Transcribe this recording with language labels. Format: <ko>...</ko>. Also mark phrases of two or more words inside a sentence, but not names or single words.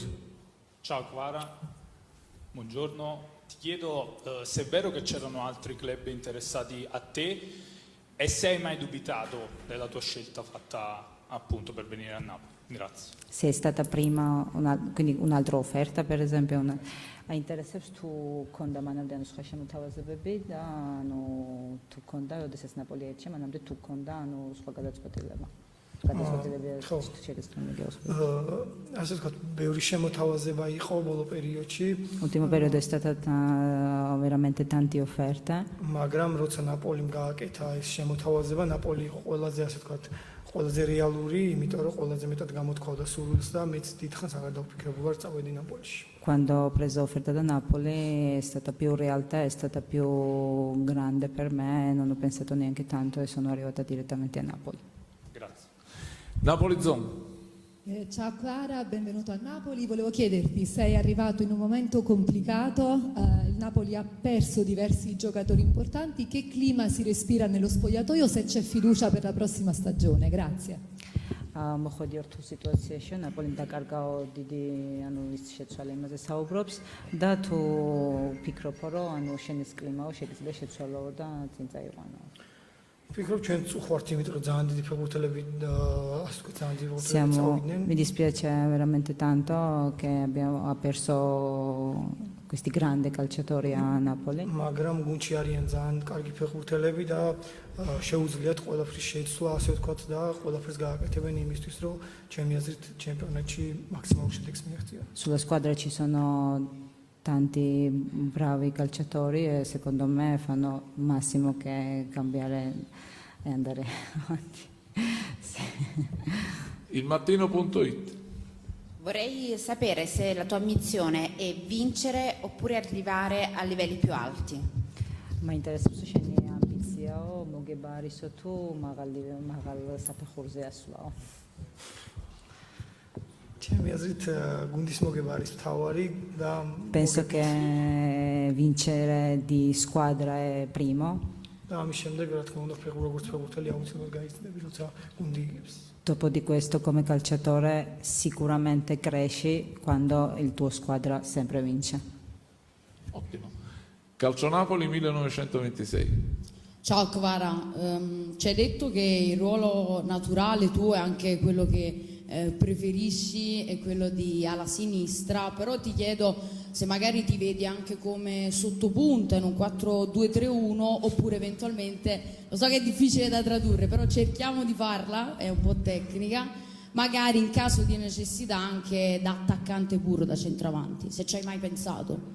<it>Ciao Kvara, buongiorno. Ti chiedo se è vero che c'erano altri club interessati a te e se hai mai dubitato della tua scelta fatta appunto per venire a Napoli. Grazie. Se è stata prima quindi un'altra offerta per esempio</it> <ka>აინტერესებს თუ ქონდა მანამდე სხვა შემოთავაზებები და თუ ქონდა, როდესაც ნაპოლი ერჩია, მანამდე თუ ქონდა სხვა გადაწყვეტილება. ასე ვთქვათ, ბევრი შემოთავაზება იყო ბოლო პერიოდში,</ka> <it>L'ultimo periodo è stata veramente tante offerte,</it> <ka>მაგრამ როცა ნაპოლიმ გააკეთა ეს შემოთავაზება, ნაპოლი იყო ყველაზე ასე ვთქვათ, ყველაზე რეალური, იმიტომ რომ ყველაზე მეტად გამოთქვავდა სურვილს და მეც დიდხანს აღარ დავფიქრებულ ვარ წავედი ნაპოლიში.</ka> <it>quando ho preso offerta da Napoli è stata più realtà, è stata più grande per me, non ho pensato neanche tanto e sono arrivata direttamente a Napoli. Grazie. Napoli Zone. Ciao Clara, benvenuto a Napoli. Volevo chiederti, sei arrivato in un momento complicato, il Napoli ha perso diversi giocatori importanti, che clima si respira nello spogliatoio, se c'è fiducia per la prossima stagione? Grazie.</it> <ka>მოხვედი ორ თუ სიტუაციაში, ნაპოლიმ დაკარგაო დიდი, ანუ ის შეცვალა იმაზე საუბრობს და თუ ფიქრობ რომ ანუ შენის კლიმაო შეიძლება შეცვალაო და წინ წაიყვანო. ვფიქრობ ჩვენ წუხვართ, იმიტომ რომ ძალიან დიდი ფეხბურთელები ასე ვთქვათ, ძალიან დიდი ფეხბურთელები</ka> <it>Siamo,</it> <ka>წავიდნენ.</ka> <it>mi dispiace veramente tanto che ha perso questi grandi calciatori a Napoli.</it> <ka>მაგრამ გუნდში არიან ძალიან კარგი ფეხბურთელები და შეუძლიათ ყველაფრის შეცვლა, ასე ვთქვათ და ყველაფერს გააკეთებენ იმისთვის, რომ ჩემი აზრით ჩემპიონატში მაქსიმალურ შედეგს მიაღწიონ.</ka> <it>Sulla squadra ci sono tanti bravi calciatori e secondo me fanno il massimo che cambiare e andare avanti. Sì. Il mattino.it. Vorrei sapere se la tua ambizione è vincere oppure arrivare a livelli più alti. Ma interessa</it> <ka>შენი ამბიციაო, მოგებარისო თუ მაღალ საფეხურზე ასვლაო. ჩემი აზრით გუნდის მოგება არის მთავარი და</ka> <it>Penso che vincere di squadra è primo.</it> <ka>და ამის შემდეგ რა თქმა უნდა როგორც ფეხბურთელი აუცილებლად გაიცნები, როცა გუნდი იგებს.</ka> <it>Dopo di questo come calciatore sicuramente cresci quando il tuo squadra sempre vince. Ottimo. Calcio Napoli 1926. Ciao Kvara, ci hai detto che il ruolo naturale tuo è anche quello che preferisci, è quello di ala sinistra, però ti chiedo se magari ti vedi anche come sottopunta in un 4-2-3-1 oppure eventualmente, lo so che è difficile da tradurre, però cerchiamo di farla, è un po' tecnica, magari in caso di necessità anche da attaccante puro, da centravanti, se ci hai mai pensato.</it>